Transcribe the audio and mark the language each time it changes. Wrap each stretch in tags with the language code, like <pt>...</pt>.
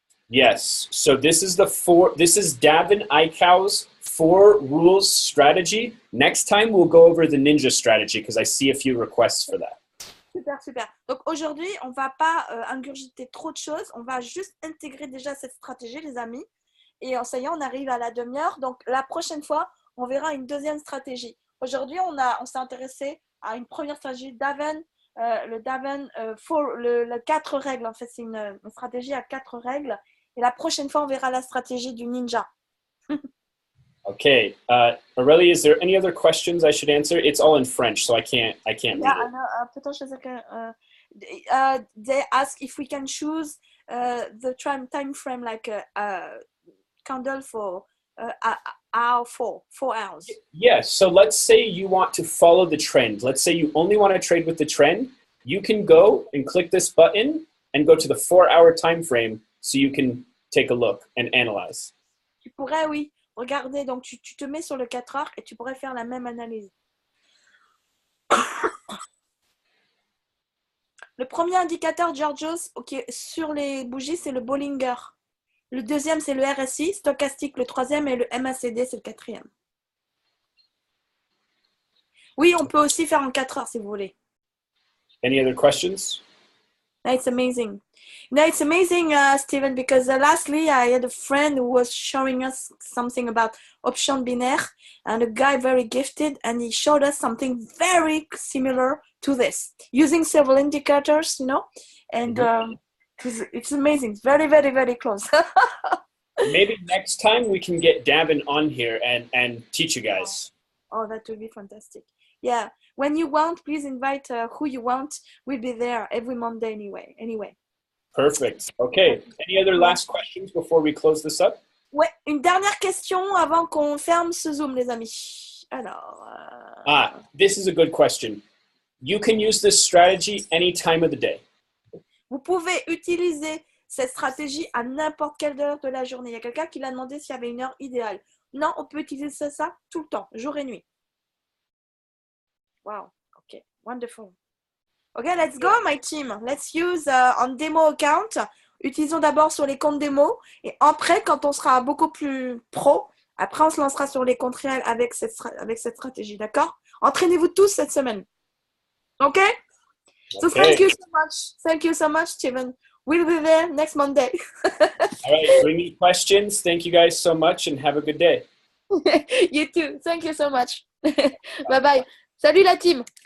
<en>Yes, so this is Davin Eichau's 4 rules strategy. Next time we'll go over the ninja strategy because I see a few requests for that. Super, super.</en> <fr>Donc aujourd'hui, on ne va pas ingurgiter trop de choses. On va juste intégrer déjà cette stratégie, les amis. Et ça y est, on arrive à la demi-heure. Donc la prochaine fois, on verra une deuxième stratégie. Aujourd'hui, on s'est intéressé à une première stratégie Davin, le Davin le 4 règles. En fait, c'est une stratégie à 4 règles. Et la prochaine fois, on verra la stratégie du ninja.</fr> <en>Okay, Aurélie, is there any other questions I should answer? It's all in French, so I can't read it.</en> <fr>Peut-être</fr> <en>they ask if we can choose the time frame like a candle for hour 4 hours. Yes, so let's say you want to follow the trend. Let's say you only want to trade with the trend. You can go and click this button and go to the 4-hour time frame so you can take a look and analyze.</en> <fr>Tu pourrais, oui. Regardez, donc tu te mets sur le 4 heures et tu pourrais faire la même analyse. Le premier indicateur, Georgios, sur les bougies, c'est le Bollinger. Le deuxième, c'est le RSI, stochastique, le troisième, et le MACD, c'est le quatrième. Oui, on peut aussi faire en 4 heures si vous voulez.</fr> <en>Any other questions? It's amazing. It's amazing, Stephen, because lastly I had a friend who was showing us something about option binaire, and a guy very gifted, and he showed us something very similar to this, using several indicators, and it's amazing. It's very, very, very close. Maybe next time we can get Davin on here and teach you guys. Oh, that would be fantastic. Yeah. When you want, please invite who you want. We'll be there every Monday anyway. Perfect. Okay. Any other last questions before we close this up?</en> <fr>Ouais, une dernière question avant qu'on ferme ce Zoom, les amis. Alors.</fr> <en>This is a good question. You can use this strategy any time of the day.</en> <fr>Vous pouvez utiliser cette stratégie à n'importe quelle heure de la journée. Il y a quelqu'un qui l'a demandé s'il y avait une heure idéale. Non, on peut utiliser ça tout le temps, jour et nuit.</fr> <en>Wow. Okay. Wonderful. Okay, let's go, my team. Let's use on demo account.</en> <fr>Utilisons d'abord sur les comptes démo. Et après, quand on sera beaucoup plus pro, après, on se lancera sur les comptes réels avec cette stratégie. D'accord? Entraînez-vous tous cette semaine.</fr> <en>OK? So thank you so much. Thank you so much, Steven. We'll be there next Monday. All right. Bring me questions. Thank you guys so much and have a good day. You too. Thank you so much. Bye bye.</en> <fr>Salut la team.</fr>